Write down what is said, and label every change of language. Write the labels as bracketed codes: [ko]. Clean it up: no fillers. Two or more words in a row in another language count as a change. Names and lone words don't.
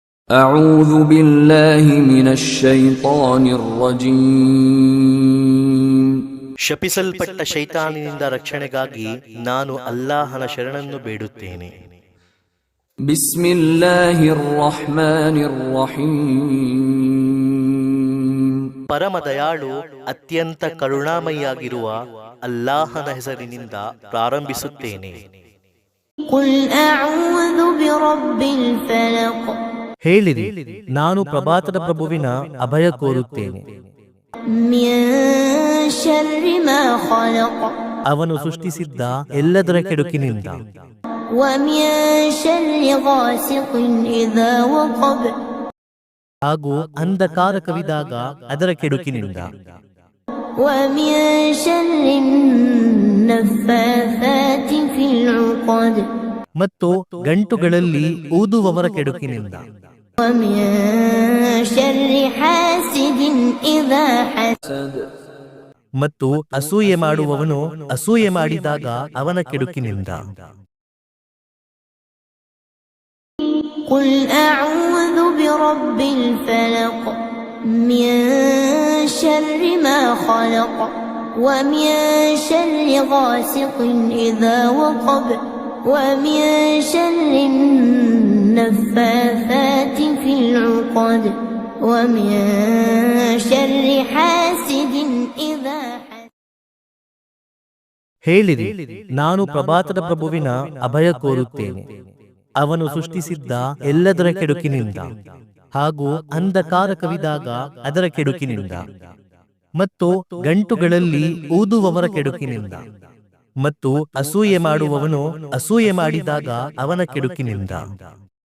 [ar] أعوذ بالله من الشيطان الرجيم [kn] ಶಪಿಸಲ್ಪಟ್ಟ ಶೈತಾನಿನಿಂದ ರಕ್ಷಣೆಗಾಗಿ ನಾನು ಅಲ್ಲಾಹನ ಶರಣನ್ನು ಬೇಡುತ್ತೇನೆ. [ar] بسم الله الرحمن الرحيم [kn] ಪರಮ ದಯಾಳು ಅತ್ಯಂತ ಕರುಣಾಮಯಿಯಾಗಿರುವ ಅಲ್ಲಾಹನ ಹೆಸರಿನಿಂದ ಪ್ರಾರಂಭಿಸುತ್ತೇನೆ. [ar] قل أعوذ برب الفلق [kn] ಹೇಳಿರಿ, ನಾನು ಪ್ರಭಾತದ ಪ್ರಭುವಿನ ಅಭಯ ಕೋರುತ್ತೇನೆ. [ar] من شر ما خلق [kn] ಅವನು ಸೃಷ್ಟಿಸಿದ್ದ ಎಲ್ಲದರ ಕೆಡುಕಿನಿಂದ, [ar] ومن شر غاسق إذا وقب [kn] ಹಾಗೂ ಅಂಧಕಾರ ಕವಿದಾಗ ಅದರ ಕೆಡುಕಿನಿಂದ, [ar] ومن شر النفاثات في العقد [kn] ಮತ್ತು ಗಂಟುಗಳಲ್ಲಿ ಊದುವವರ ಕೆಡುಕಿನಿಂದ, [ar] ومن شر حاسد إذا حسد [kn] ಮತ್ತು ಅಸೂಯೆ ಮಾಡುವವನು ಅಸೂಯೆ ಮಾಡಿದಾಗ ಅವನ ಕೆಡುಕಿನಿಂದ. [ar] قل أعوذ برب الفلق من شر ما خلق ومن شر غاسق إذا وقب ومن شر النفاثات في العقد ومن شر حاسد إذا حسد. [kn] ಹೇಳಿರಿ, ನಾನು ಪ್ರಭಾತದ ಪ್ರಭುವಿನ ಅಭಯ ಕೋರುತ್ತೇನೆ. ಅವನು ಸೃಷ್ಟಿಸಿದ್ದ ಎಲ್ಲದರ ಕೆಡುಕಿನಿಂದ, ಹಾಗೂ ಅಂಧಕಾರ ಕವಿದಾಗ ಅದರ ಕೆಡುಕಿನಿಂದ, ಮತ್ತು ಗಂಟುಗಳಲ್ಲಿ ಊದುವವರ ಕೆಡುಕಿನಿಂದ, ಮತ್ತು ಅಸೂಯೆ ಮಾಡುವವನು ಅಸೂಯೆ ಮಾಡಿದಾಗ ಅವನ ಕೆಡುಕಿನಿಂದ.